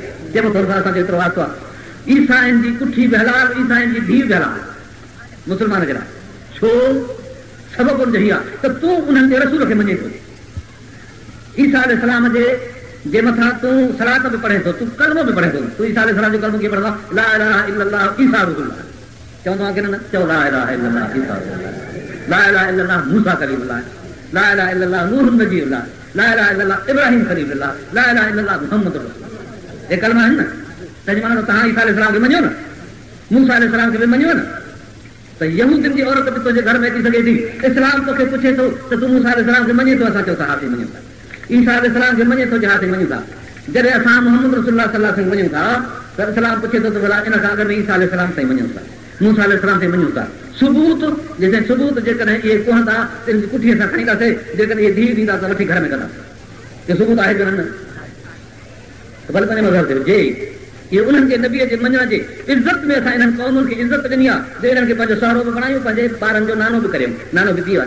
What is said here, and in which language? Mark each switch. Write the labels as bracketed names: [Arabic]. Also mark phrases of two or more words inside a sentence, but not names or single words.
[Sindhi] चइबो थोरो असांजो एतिरो वास्तो आहे। ईसाइन जी कुठी बि हलाल, ईसाइन जी धीउ बि हलाल मुस्लमान जे लाइ। छो? सबबु उनजो हीअ आहे त तूं उन्हनि जे रसूल खे मञे थो, ईसा अलैहिस्सलाम जे मथां तूं सलात बि पढ़े थो, तूं कलमो बि पढ़े थो। तूं ईसा अलैहिस्सलाम जो कलमो कीअं पढ़ंदो? [Arabic] لا إله إلا الله عيسى رسول الله [Sindhi] चवंदो आहे की न? [Arabic] चओ لا إله إلا الله عيسى رسول الله، لا إله إلا الله موسى كليم الله، لا إله إلا الله نوح نبي الله، لا إله إلا الله إبراهيم خليل الله، لا إله إلا الله محمد رسول الله. [Sindhi] हे कलमा आहिनि न? तंहिंजी माना तव्हां ईसा अलैहिस्सलाम खे मञो न, मूसा अलैहिस्सलाम खे बि मञो न। त यहूदियुनि जी औरत बि तुंहिंजे घर में अची सघे थी, इस्लाम तोखे पुछे थो त तूं मूसा अलैहिस्सलाम खे मञे थो? असां चओ था हा थी मञूं था। ईसा अलैहिस्सलाम खे मञे थो? हा थी मञूं था। जॾहिं असां [Arabic] محمد رسول الله صلى الله عليه وسلم [Sindhi] मञूं था त इस्लाम पुछे थो त भला इन खां अॻु में ईसा अलैहिस्सलाम ताईं मञूं था, मूसा अलैहिस्सलाम ताईं मञूं था। सबूत जेकॾहिं सबूत जेकॾहिं इहे कोहंदा त इन जी कुठीअ सां खणींदासीं, जेकॾहिं इहे धीउ ॾींदा त वठी घर में कंदासीं। इहो सबूत आहे जो न? भले पंहिंजे मज़हब ते हुजे। इहे उन्हनि जे नबीअ जे मञण जे इज़त में असां इन्हनि क़ौमुनि खे इज़त ॾिनी आहे जो इन्हनि खे पंहिंजो सहुरो बि बणायूं, पंहिंजे ॿारनि जो नानो बि करियूं, नानो बि थी वियो आहे।